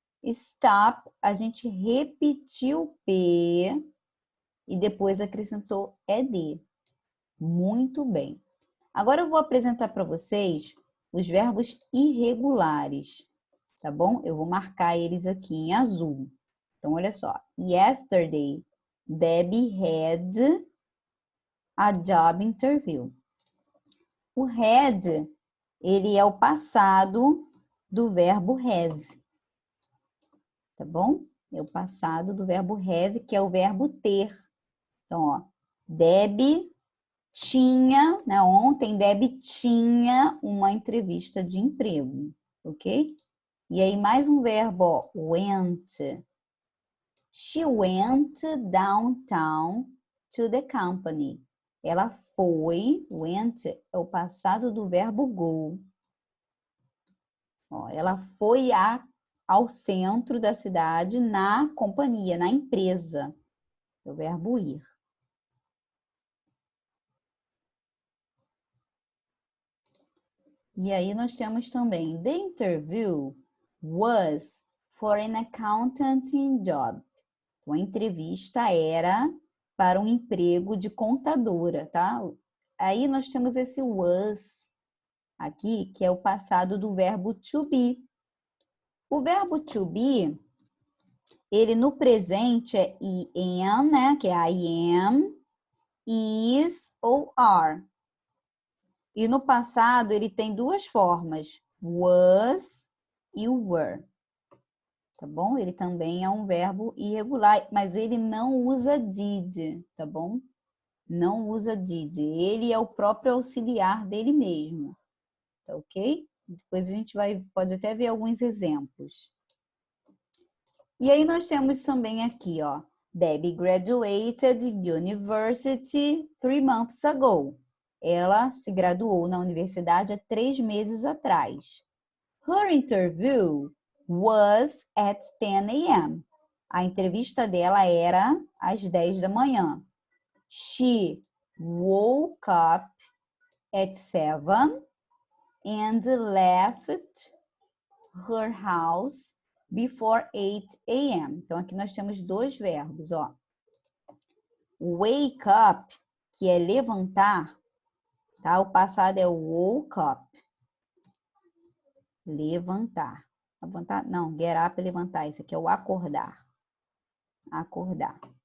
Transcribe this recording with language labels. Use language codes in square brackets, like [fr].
[pt] Stop, a gente repetiu P e depois acrescentou ED. Muito bem. Agora eu vou apresentar para vocês os verbos irregulares, tá bom? Eu vou marcar eles aqui em azul. Então, olha só. [en] Yesterday, Debbie had a job interview. [pt] O had, ele é o passado do verbo have. Tá bom? É o passado do verbo have, que é o verbo ter. Então, ó, Debbie tinha, né? Ontem Debbie tinha uma entrevista de emprego, ok? E aí mais um verbo, ó, went. [en] She went downtown to the company. [pt] Ela foi, went é o passado do verbo go. Ó, ela foi ao centro da cidade na companhia, na empresa. É o verbo ir. E aí nós temos também, [en] the interview was for an accounting job. [pt] Então, a entrevista era para um emprego de contadora, tá? Aí nós temos esse was aqui, que é o passado do verbo to be. O verbo to be, ele no presente é am, né? Que é I am, is ou are. E no passado ele tem duas formas, was e were. Tá bom? Ele também é um verbo irregular, mas ele não usa did, tá bom? Não usa did. Ele é o próprio auxiliar dele mesmo. Tá ok? Depois a gente pode até ver alguns exemplos. E aí nós temos também aqui, ó. [en] Debbie graduated university 3 months ago. [pt] Ela se graduou na universidade há 3 meses atrás. [en] Her interview was at 10 a.m. [pt] A entrevista dela era às 10 da manhã. [en] She woke up at 7 and left her house before 8 a.m. [pt] Então, aqui nós temos dois verbos, ó. Wake up, que é levantar, tá? O passado é woke up. Levantar. Levantar? Não, get up é levantar. Isso aqui é o acordar. Acordar.